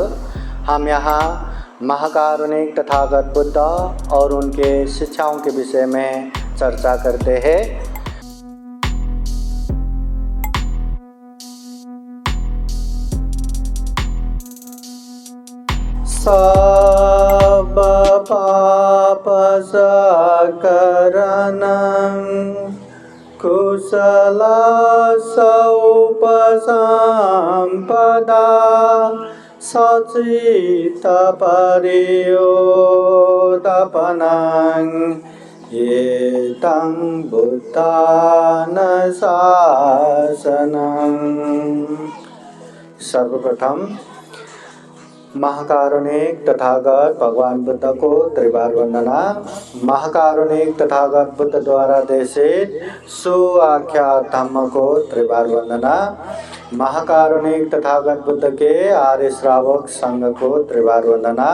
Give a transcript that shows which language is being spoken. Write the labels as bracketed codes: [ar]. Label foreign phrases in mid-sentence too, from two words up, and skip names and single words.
[hi] हम यहाँ महाकारुणिक तथागत बुद्ध और उनके शिक्षाओं के विषय में चर्चा करते हैं। [pi] सब पाप सकरणं कुशल उपसंपदा सचित परियोतपनं एतं बुद्धान शासनं। [hi] सर्वप्रथम महाकारुणिक तथागत भगवान बुद्ध को त्रिबार वंदना। महाकारुणिक तथागत बुद्ध द्वारा देशित सुआख्यात धम्म को त्रिबार वंदना। महाकारुणिक तथागत बुद्ध के आर्य श्रावक संघ को त्रिबार वंदना।